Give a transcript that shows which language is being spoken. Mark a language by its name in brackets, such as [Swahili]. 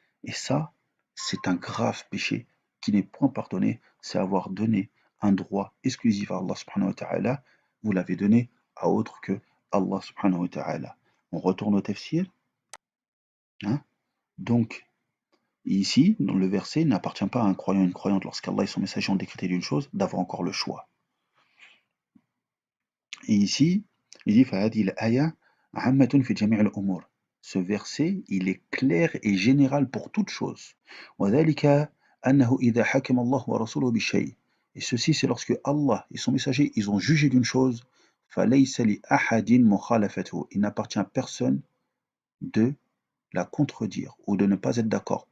[French] Et ça, c'est un grave péché qui n'est point pardonné, c'est avoir donné un droit exclusif à Allah subhanahu wa ta'ala, vous l'avez donné à autre que Allah subhanahu wa ta'ala. On retourne au tafsir, hein? Donc, ici, dans le verset, il n'appartient pas à un croyant ou une croyante, lorsqu'Allah et son messager ont décrété d'une chose, d'avoir encore le choix. Et ici, il dit [Arabic] فَهَذِهِ الْآيَةُ عَامَّةٌ فِي جَمِيعِ الْأُمُورِ. [French] Ce verset, il est clair et général pour toute chose. [Arabic] وَذَلِكَ أَنَّهُ إِذَا حَكَمَ اللَّهُ وَرَسُولُهُ بِالشَّيْءِ. [French] Et ceci, c'est lorsque Allah et son messager, ils ont jugé d'une chose, [Arabic] فَلَيْسَ لِأَحَدٍ مُخَالَفَتُهُ. [French] Il n'appartient à personne de la contredire ou de ne pas être d'accord.